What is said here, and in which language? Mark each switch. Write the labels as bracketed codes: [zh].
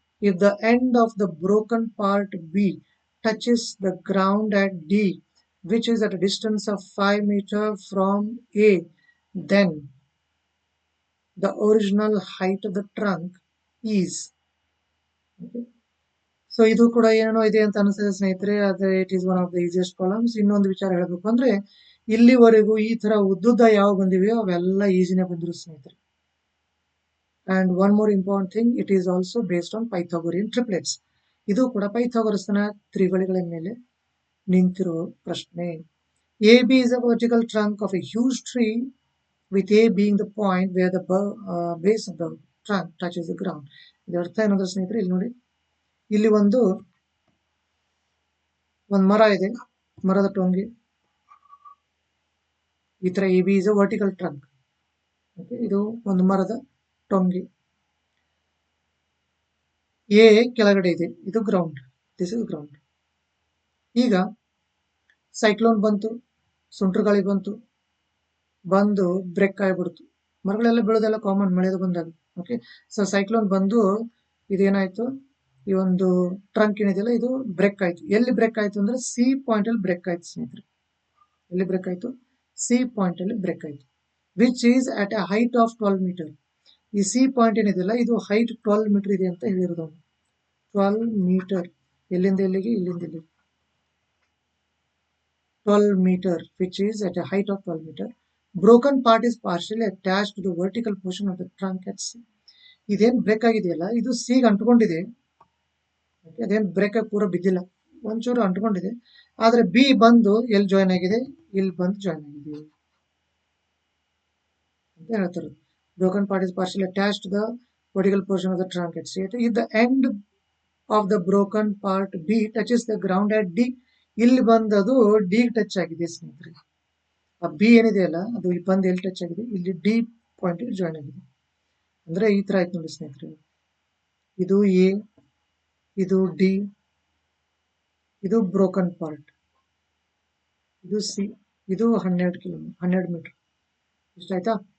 [en] If the end of the broken part B touches the ground at D, which is at a distance of 5 meter from A, then the original height of the trunk is. Okay. [kn] So ಇದು ಕೂಡ ಏನೋ ಇದೆ ಅಂತ ಅನಿಸ್ತದೆ ಸ್ನೇಹಿತರೆ. ಅದು [en] It is one of the easiest problems. [kn] ಇನ್ನೊಂದು ವಿಚಾರ ಹೇಳಬೇಕು ಅಂದ್ರೆ, ಇಲ್ಲಿವರೆಗೂ ಈ ತರ ಉದ್ದುದ್ದ ಯಾವ ಬಂದಿವೆಯೋ ಅವೆಲ್ಲ ಈಸಿನೇ ಬಂದಿರು ಸ್ನೇಹಿತರೆ. [en] And one more important thing, it is also based on Pythagorean triplets. [kn] ಇದು ಕೂಡ ಪೈಥಾಗೋರಸ್ನ ತ್ರಿವಳಿಗಳ ಮೇಲೆ ನಿಂತಿರೋ ಪ್ರಶ್ನೆ. [en] A B is a vertical trunk of a huge tree with A being the point where the base of the trunk touches the ground. [kn] ಇದರ ಅರ್ಥ ಏನಂದ್ರೆ ಸ್ನೇಹಿತರೆ, ಇಲ್ಲಿ ನೋಡಿ, ಇಲ್ಲಿ ಒಂದು ಮರ ಇದೆ, ಮರದ ಟೊಂಗೆ. ಈ ತರ [en] A B is a vertical trunk. [kn] ಇದು ಒಂದು ಮರದ ಟೊಂಗೆ. ಎ ಕೆಳಗಡೆ ಇದೆ, ಇದು ಗ್ರೌಂಡ್, [en] This is ground. [kn] ಈಗ ಸೈಕ್ಲೋನ್ ಬಂತು, ಸುಂಟರ್ ಗಾಳಿ ಬಂದು ಬ್ರೇಕ್ ಆಗಿಬಿಡ್ತು. ಮರಗಳೆಲ್ಲ ಬೀಳೋದೆಲ್ಲ ಕಾಮನ್ ಮಳೆದು ಬಂದಾಗ. ಓಕೆ, ಸೊ ಸೈಕ್ಲೋನ್ ಬಂದು ಇದೇನಾಯ್ತು, ಈ ಒಂದು ಟ್ರಂಕ್ ಏನಿದೆಯಲ್ಲ ಇದು ಬ್ರೇಕ್ ಆಯ್ತು. ಎಲ್ಲಿ ಬ್ರೇಕ್ ಆಯ್ತು ಅಂದ್ರೆ ಸಿ ಪಾಯಿಂಟ್ ಅಲ್ಲಿ ಬ್ರೇಕ್ ಆಯ್ತು ಸ್ನೇಹಿತರೆ. ಎಲ್ಲಿ ಬ್ರೇಕ್ ಆಯ್ತು? ಸಿ ಪಾಯಿಂಟ್ ಅಲ್ಲಿ ಬ್ರೇಕ್ ಆಯ್ತು, [en] Which is at a height of 12 metre. [kn] ಈ ಸಿ ಪಾಯಿಂಟ್ ಏನಿದೆಯಲ್ಲ ಇದು ಹೈಟ್ 12 ಮೀಟರ್ ಇದೆ ಅಂತ ಹೇಳಿರೋದು. 12 ಮೀಟರ್, ಎಲ್ಲಿಂದ ಎಲ್ಲಿಗೆ? ಇಲ್ಲಿಂದ ಇಲ್ಲಿಗೆ [en] 12 meter, which is at a height of 12 meter. Broken part is partially attached to the vertical portion of the trunk at C. [kn] ಇದೇನು ಬ್ರೇಕ್ ಆಗಿದೆಯಲ್ಲ ಇದು ಸಿ ಗೆ ಅಂಟ್ಕೊಂಡಿದೆ. ಅದೇನು ಬ್ರೇಕ್ ಆಗಿ ಪೂರ ಬಿದ್ದಿಲ್ಲ, ಒಂಚೂರು ಅಂಟ್ಕೊಂಡಿದೆ. ಆದ್ರೆ ಬಿ ಬಂದು ಎಲ್ಲಿ ಜಾಯ್ನ್ ಆಗಿದೆ? ಇಲ್ಲಿ ಬಂದು ಜಾಯ್ನ್ ಆಗಿದೆ ಅಂತ ಹೇಳ್ತಾರೆ. [en] Broken part is partially attached to the vertical portion of the trunk at C. If the end of the broken part B touches the ground at D, [kn] ಇಲ್ಲಿ ಬಂದದು ಡಿ ಟಚ್ ಆಗಿದೆ ಸ್ನೇಹಿತರೆ. ಆ ಬಿ ಏನಿದೆಯಲ್ಲ ಅದು ಬಂದು ಎಲ್ಲಿ ಟಚ್ ಆಗಿದೆ? ಇಲ್ಲಿ ಡಿ ಪಾಯಿಂಟ್ ಜಾಯ್ನ್ ಆಗಿದೆ. ಅಂದ್ರೆ ಈ ತರ ಆಯ್ತು ನೋಡಿ ಸ್ನೇಹಿತರೆ. ಇದು ಎ, ಇದು ಡಿ, ಇದು ಬ್ರೋಕನ್ ಪಾರ್ಟ್, ಇದು ಸಿ, ಇದು 12 ಮೀಟರ್. ಇಷ್ಟ ಆಯ್ತಾ?